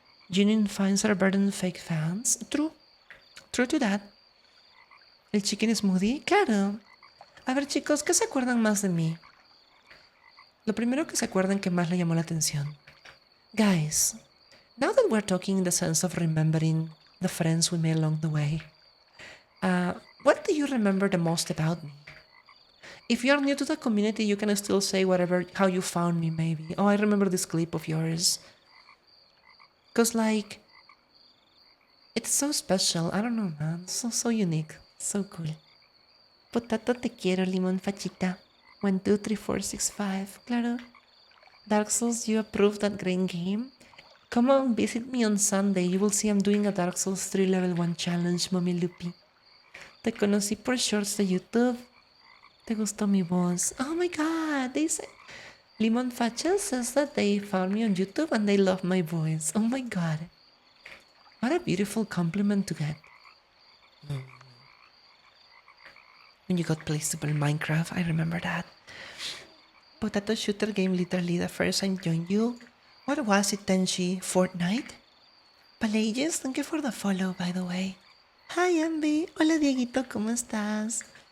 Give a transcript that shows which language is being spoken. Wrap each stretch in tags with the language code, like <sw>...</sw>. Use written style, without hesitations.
<en>Genuine fans are better than fake fans. True. True to that.</en> <es>¿El chicken smoothie? Claro. A ver, chicos, ¿qué se acuerdan más de mí? Lo primero que se acuerdan que más le llamó la atención.</es> <en>Guys, now that we're talking in the sense of remembering the friends we made along the way, what do you remember the most about me? If you're new to the community, you can still say whatever, how you found me, maybe. Oh, I remember this clip of yours. Because, like, it's so special. I don't know, man. So unique. So cool. Potato</en> <es>te quiero,</es> <en>limón fachita. 1, 2, 3, 4, 6, 5.</en> <es>Claro.</es> <en>Dark Souls, you approved that great game? Come on, visit me on Sunday. You will see I'm doing a Dark Souls 3 Level 1 challenge, Mommy Lupi.</en> <es>Te conocí por shorts de YouTube. Te gustó mi voz.</es> <en>Oh my god, they say... Limon Facha says that they found me on YouTube and they love my voice. Oh my god. What a beautiful compliment to get. When you got placed to play Minecraft, I remember that. Potato shooter game literally the first I joined you. What was it, Tenchi? Fortnite? Pelagius, thank you for the follow, by the way. Hi, Ambi.</en> <es>Hola, Dieguito, ¿cómo estás?</es>